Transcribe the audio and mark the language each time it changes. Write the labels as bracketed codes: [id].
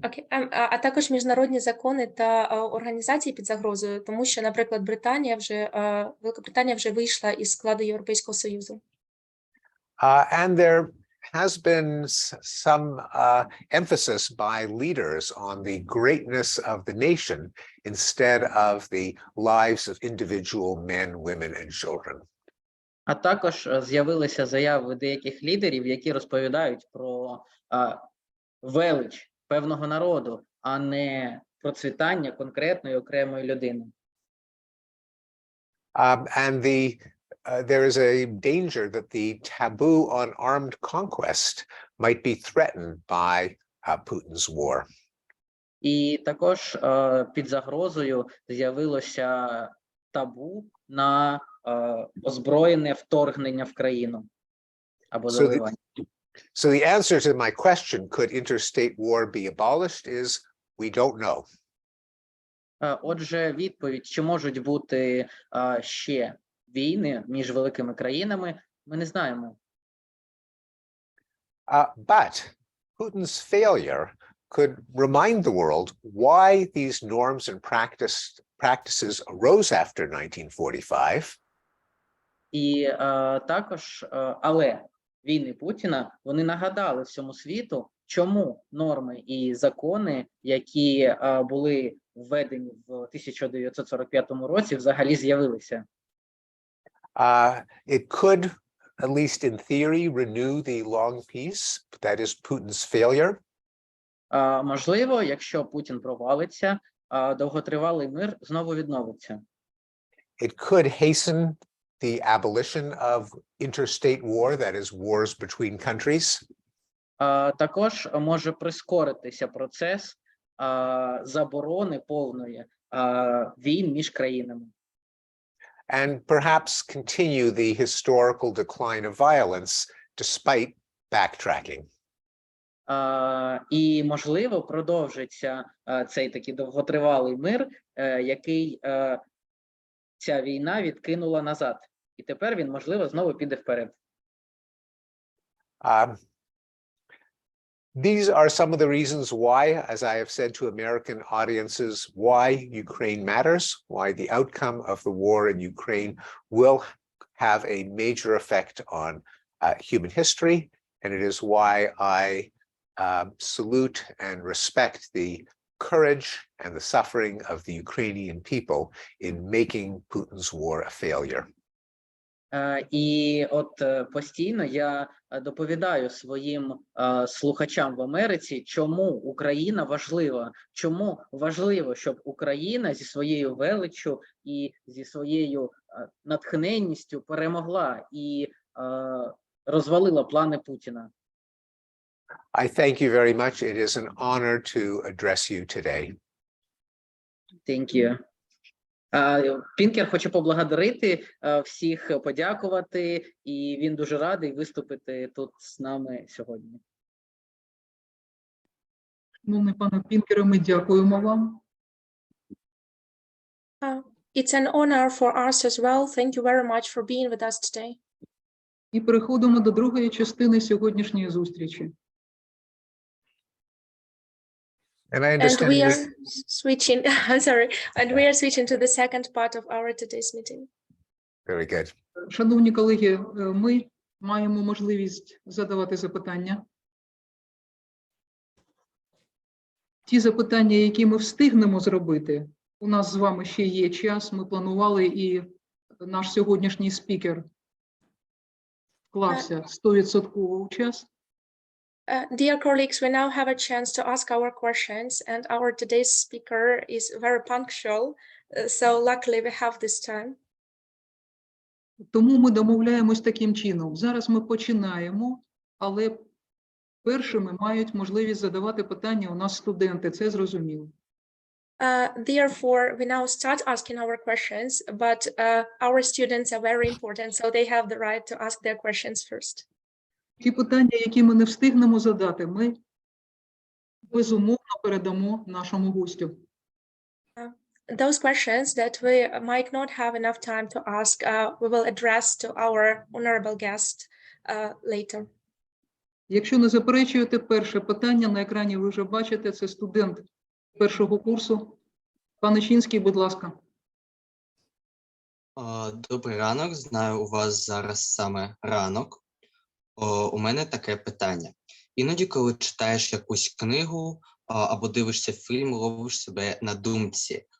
[uk] А також міжнародні закони та організації під загрозою, тому що, наприклад, Великобританія вже вийшла із складу Європейського Союзу. [en] And there has been some emphasis by leaders on the greatness of the nation instead of the lives of individual men, women, and children. [uk] А також з'явилися заяви деяких лідерів, які розповідають про велич певного народу, а не процвітання конкретної окремої людини. [en] And there is a danger that the taboo on armed conquest might be threatened by Putin's war. [uk] І також під загрозою з'явилося табу на озброєне вторгнення в країну або завоювання. [en] So the answer to my question, could interstate war be abolished, is we don't know. [uk] Отже, відповідь, чи можуть бути ще війни між великими країнами, ми не знаємо. [en] But Putin's failure could remind the world why these norms and practices arose after 1945. [uk] І також, але війни Путіна, вони нагадали всьому світу, чому норми і закони, які були введені в 1945 році, взагалі з'явилися. [en] It could, at least in theory, renew the long peace, that is Putin's failure. [uk] Можливо, якщо Путін провалиться, довготривалий мир знову відновиться. [en] It could hasten the abolition of interstate war, that is wars between countries. [uk] Також може прискоритися процес заборони повної війн між країнами. [en] And perhaps continue the historical decline of violence despite backtracking. [uk] І, можливо, продовжиться цей такий довготривалий мир, який ця війна відкинула назад. І тепер він, можливо, знову піде вперед. [en] These are some of the reasons why, as I have said to American audiences, why Ukraine matters, why the outcome of the war in Ukraine will have a major effect on human history. And it is why I salute and respect the courage and the suffering of the Ukrainian people in making Putin's war a failure. [uk] І от постійно я доповідаю своїм слухачам в Америці, чому Україна важлива, чому важливо, щоб Україна зі своєю величчю і зі своєю натхненністю перемогла і розвалила плани Путіна. [en] I thank you very much. It is an honor to address you today. Thank you. [uk] Пінкер хоче поблагодарити всіх, подякувати, і він дуже радий виступити тут з нами сьогодні. Шановний пане Пінкере, ми дякуємо вам. [en] It's an honor for us as well. Thank you very much for being with us today. [uk] І переходимо до другої частини сьогоднішньої зустрічі. [en] And I And understand we are switching, and we are switching to the second part of our today's meeting. Very good. [uk] Шановні колеги, ми маємо можливість задавати запитання. Ті запитання, які ми встигнемо зробити, у нас з вами ще є час, ми планували, і наш сьогоднішній спікер вклався 100% у час. [en] Dear colleagues, we now have a chance to ask our questions, and our today's speaker is very punctual, so luckily we have this time. [uk] Тому ми домовляємось таким чином. Зараз ми починаємо, але першими мають можливість задавати питання у нас студенти, це зрозуміло. [en] Therefore, we now start asking our questions, but our students are very important, so they have the right to ask their questions first. [uk] Ті питання, які ми не встигнемо задати, ми безумовно передамо нашому гостю. [en] Those questions that we might not have enough time to ask, we will address to our honorable guest later. [uk] Якщо не заперечуєте, перше питання на екрані ви вже бачите, це студент першого курсу. Пане Чинський, будь ласка. Добрий ранок, знаю, у вас зараз саме ранок. У мене таке питання. Іноді, коли читаєш якусь книгу або дивишся фільм, ловиш себе на думці.